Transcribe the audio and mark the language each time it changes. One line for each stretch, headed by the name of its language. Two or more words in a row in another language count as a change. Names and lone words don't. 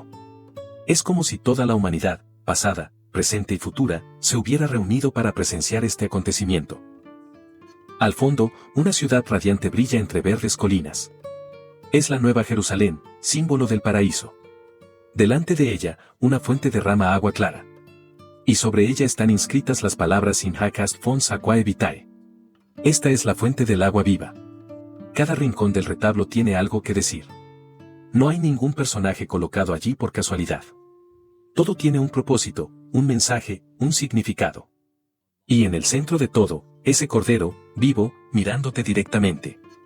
Spanish: Es como si toda la humanidad, pasada, presente y futura, se hubiera reunido para presenciar este acontecimiento. Al fondo, una ciudad radiante brilla entre verdes colinas. Es la Nueva Jerusalén, símbolo del paraíso. Delante de ella, una fuente derrama agua clara. Y sobre ella están inscritas las palabras
Latin: In hac est fons aquae vitae.
Spanish: Esta es la fuente del agua viva. Cada rincón del retablo tiene algo que decir. No hay ningún personaje colocado allí por casualidad. Todo tiene un propósito, un mensaje, un significado. Y en el centro de todo, ese cordero, vivo, mirándote directamente.